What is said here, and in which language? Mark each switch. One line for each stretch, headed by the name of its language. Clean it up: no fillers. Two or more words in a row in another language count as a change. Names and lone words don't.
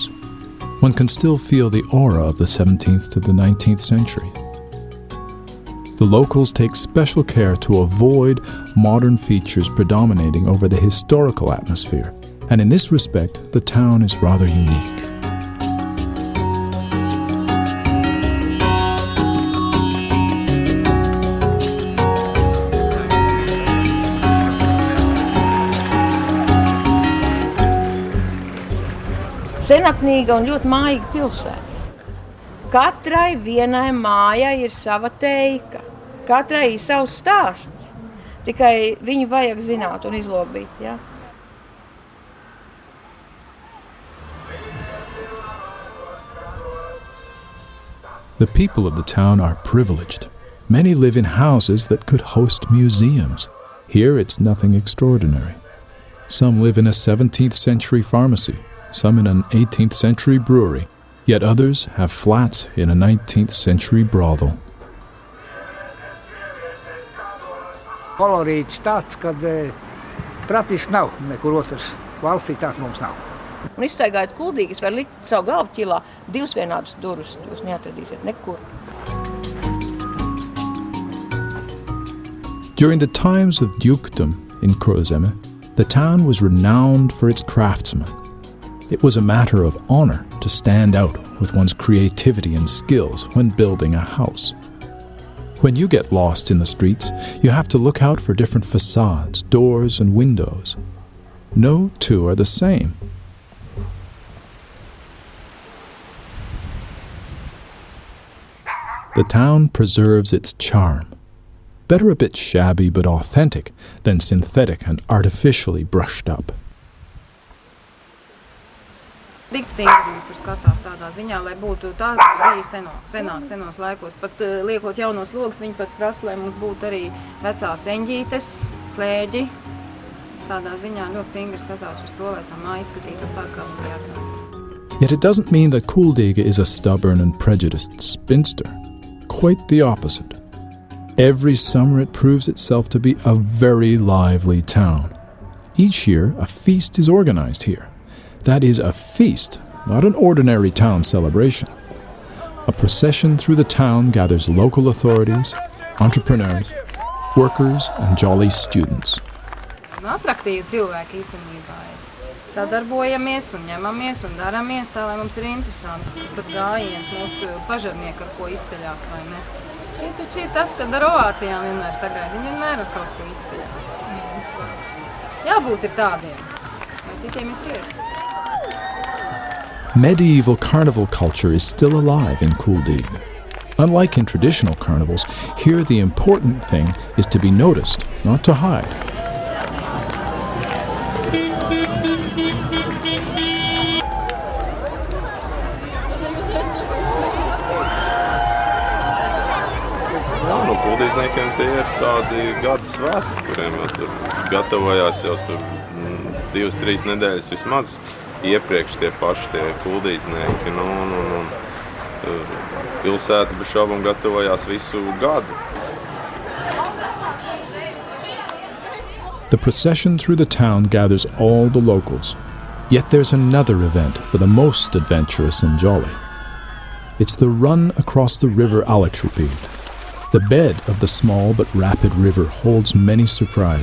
English: One can still feel the aura of the 17th to the 19th century. The locals take special care to avoid modern features predominating over the historical atmosphere, and in this respect, the town is rather unique.
Latvian: Senapnīga un ļoti mājīga pilsēta. Katrai vienai mājai ir sava teika, katrai ir savs stāsts. Tikai viņu vajag zināt un izlobīt, ja?
English: The people of the town are privileged. Many live in houses that could host museums. Here it's nothing extraordinary. Some live in a 17th century pharmacy, some in an 18th century brewery, yet others have flats in a 19th century brothel.
Latvian: Kolorīts tāds, kad praktiski nav nekur otrs valstī, tāds mums nav. Un izstaigājot Kuldīgas, var likt savu galvu ķilā, divas vienādas durvis, jūs neatradīsiet nekur.
English: During the times of dukedom in Kurzeme, the town was renowned for its craftsmen. It was a matter of honor to stand out with one's creativity and skills when building a house. When you get lost in the streets, you have to look out for different facades, doors, and windows. No two are the same. The town preserves its charm. Better a bit shabby but authentic than synthetic and artificially brushed up.
Latvian: Dikts tīrums tur skatās tādā ziņā, lai būtu tā, kā bija senos laikos. Pat liekot jaunos logus, viņi pat prasa, lai mums būtu arī vecās eņģītes, slēģi. Tādā ziņā ļoti stingri skatās uz to, lai tā māja izskatītos tā, kā mums jāatrod.
English: Yet it doesn't mean that Kuldīga is a stubborn and prejudiced spinster. Quite the opposite. Every summer it proves itself to be a very lively town. Each year, a feast is organized here. That is a feast, not an ordinary town celebration. A procession through the town gathers local authorities, entrepreneurs, workers, and jolly students.
Latvian: Atraktīvi cilvēki īstenībā ir. Sadarbojamies un ņemamies un daramies tā, lai mums ir interesanti. Tas pats gājiens mūsu pažarnieki, ar ko izceļās, vai ne? Ja taču ir tas, kad ar ovācijām vienmēr sagaida, viņi vienmēr ar kaut ko izceļās. Jābūt ir tādiem, vai citiem ir prieks.
English: Medieval carnival culture is still alive in Kuldīga. Unlike in traditional carnivals, here the important thing is to be noticed, not to hide.
Latvian: Kuldīzniekiem tie ir tādi gada svētki, kuriem jau tur gatavojās jau tur 2-3 nedēļas vismaz iepriekš tie paši tie kuldīznieki. Pilsēta bez šaubām gatavojās visu gadu.
English: The procession through the town gathers all the locals. Yet there's another event for the most adventurous and jolly. It's the run across the river Alekshupid. The bed of the small but rapid river holds many surprises.